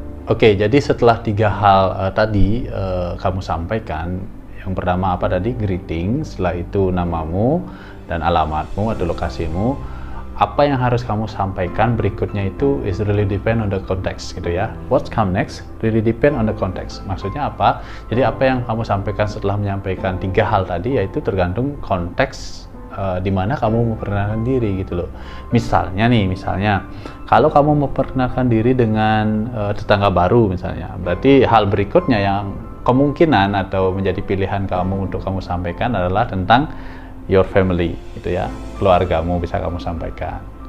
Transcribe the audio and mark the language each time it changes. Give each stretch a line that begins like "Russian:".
Indonesian: Oke, jadi setelah 3 hal tadi kamu sampaikan. Yang pertama apa tadi? Greeting. Setelah itu namamu dan alamatmu atau lokasimu. Apa yang harus kamu sampaikan berikutnya itu
English: is really depend on the context
Indonesian: gitu ya.
English: What come next really depend on the context.
Indonesian: Maksudnya apa? Jadi apa yang kamu sampaikan setelah menyampaikan 3 hal tadi yaitu tergantung konteks di mana kamu memperkenalkan diri gitu loh. Misalnya kalau kamu memperkenalkan diri dengan tetangga baru misalnya, berarti hal berikutnya yang kemungkinan atau menjadi pilihan kamu untuk kamu sampaikan adalah tentang
English: your family
Indonesian: gitu ya, keluargamu bisa kamu sampaikan.